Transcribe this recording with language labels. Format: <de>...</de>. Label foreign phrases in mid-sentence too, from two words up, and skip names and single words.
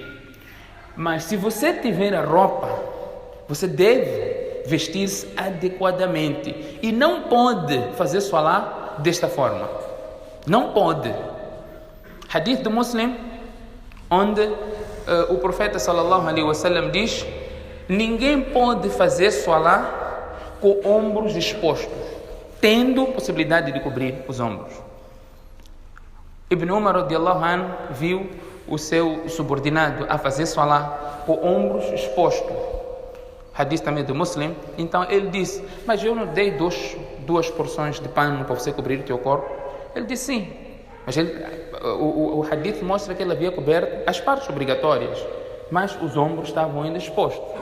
<pt>Mas se você tiver a roupa, você deve vestir-se adequadamente. E não pode fazer solar desta forma. Não pode. Hadith do Muslim, onde o profeta</pt> <ar>صلى الله عليه وسلم</ar> <pt>diz: ninguém pode fazer solar com ombros expostos, tendo possibilidade de cobrir os ombros. Ibn Umar</pt> <ar>رضي الله عنه</ar> <pt>viu o seu subordinado a fazer solar com ombros expostos. Hadith também do Muslim. Então ele disse: mas eu não dei duas porções de pano para você cobrir o teu corpo? Ele disse sim. Mas o hadith mostra que ele havia coberto as partes obrigatórias, mas os ombros estavam ainda expostos.</pt>